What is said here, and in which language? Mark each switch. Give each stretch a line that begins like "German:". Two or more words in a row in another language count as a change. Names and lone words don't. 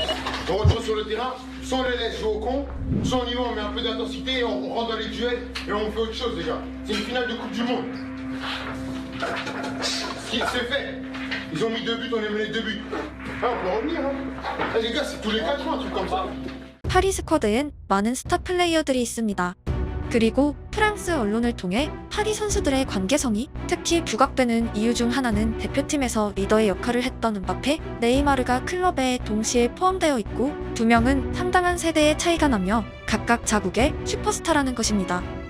French: On retrouve sur le terrain, soit on les laisse jouer au con, soit on y va, on met un peu d'intensité, on rentre dans les duels et on fait autre chose les gars. C'est une finale de Coupe du Monde. C'est fait. Ils ont mis 2 buts, on a mené 2 buts. Ah, on peut revenir hein. Ah, les gars, c'est tous les 4 ans un truc comme ça.
Korean: 파리 스쿼드엔 많은 스타 플레이어들이 있습니다. 그리고 프랑스 언론을 통해 파리 선수들의 관계성이 특히 부각되는 이유 중 하나는 대표팀에서 리더의 역할을 했던 음바페, 네이마르가 클럽에 동시에 포함되어 있고 2명은 상당한 세대의 차이가 나며 각각 자국의 슈퍼스타라는 것입니다.